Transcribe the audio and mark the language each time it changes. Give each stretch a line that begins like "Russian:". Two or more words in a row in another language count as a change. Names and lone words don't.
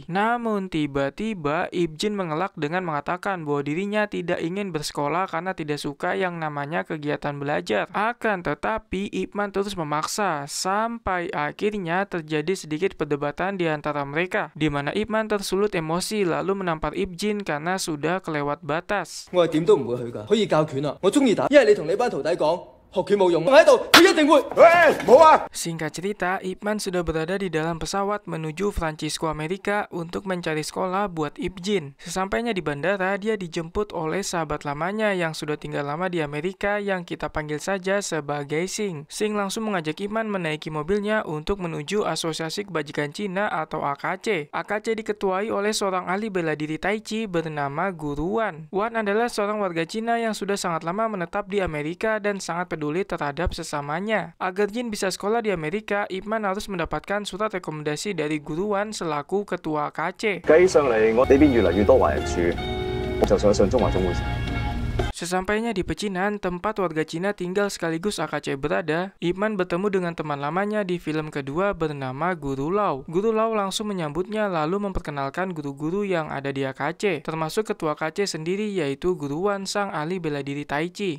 Indonesian: Namun tiba-tiba Ip Jin mengelak dengan mengatakan bahwa dirinya tidak ingin bersekolah karena tidak suka yang namanya kegiatan belajar. Akan tetapi Ip Man terus memaksa sampai akhirnya terjadi sedikit perdebatan di antara mereka, di mana Ip Man tersulut emosi lalu menampar Ip Jin karena sudah kelewat batas.
Cantonese: 我係點都唔會去㗎，可以教拳啊！我中意打，一係你同你班徒弟講。學拳冇用，我喺度，佢一定會。
Indonesian: Singkat cerita, Ip Man sudah berada di dalam pesawat menuju Francisco, Amerika untuk mencari sekolah buat Ip Jin. Sesampainya di bandara, dia dijemput oleh sahabat lamanya yang sudah tinggal lama di Amerika yang kita panggil saja sebagai Sing. Sing langsung mengajak Ip Man menaiki mobilnya untuk menuju Asosiasi Kebajikan Cina atau AKC. AKC diketuai oleh seorang ahli bela diri Tai Chi bernama Guru Wan. Wan adalah seorang warga Cina yang sudah sangat lama menetap di Amerika dan sangat peduli terhadap sesamanya. Agar Jin bisa sekolah di Amerika, Ip Man harus mendapatkan surat rekomendasi dari Guru Wan selaku ketua KC.
Cantonese: 計上嚟，我呢邊越嚟越多華人住，我就想上中華總會。
Indonesian: Sesampainya di pecinan, tempat warga Cina tinggal sekaligus AKC berada, Ip Man bertemu dengan teman lamanya di film kedua bernama Guru Lau. Guru Lau langsung menyambutnya lalu memperkenalkan guru-guru yang ada di AKC, termasuk ketua KC sendiri yaitu Guru Wan, sang ahli bela diri Tai Chi.